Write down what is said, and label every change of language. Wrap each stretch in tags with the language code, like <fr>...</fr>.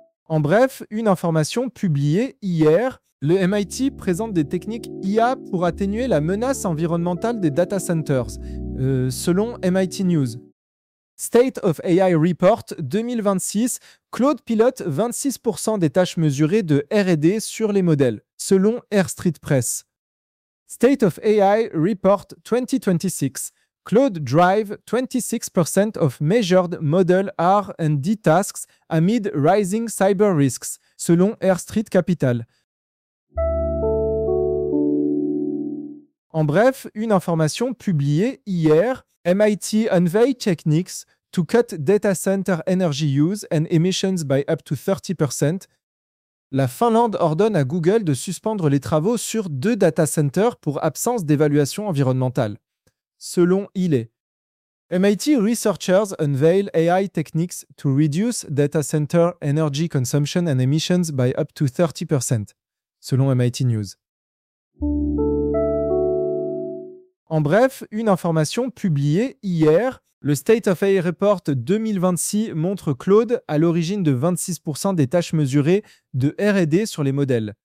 <fr>En bref, une information publiée hier, le MIT présente des techniques IA pour atténuer la menace environnementale des data centers, selon MIT News. State of AI Report 2026, Claude pilote 26% des tâches mesurées de R&D sur les modèles, selon Air Street Press.</fr> <en>State of AI Report 2026, Claude drive 26% of measured model R&D tasks amid rising cyber risks,</en> <fr>selon</fr> <en>Air Street Capital.</en> <fr>En bref, une information publiée hier,</fr> <en>MIT unveil techniques to cut data center energy use and emissions by up to 30%,</en> <fr>la Finlande ordonne à Google de suspendre les travaux sur deux data centers pour absence d'évaluation environnementale.</fr> <en>Selon Ile, MIT researchers unveil AI techniques to reduce data center energy consumption and emissions by up to 30%,</en> <fr>selon</fr> <en>MIT News.</en> <fr>En bref, une information publiée hier, le State of AI Report 2026 montre Claude à l'origine de 26% des tâches mesurées de R&D sur les modèles.</fr>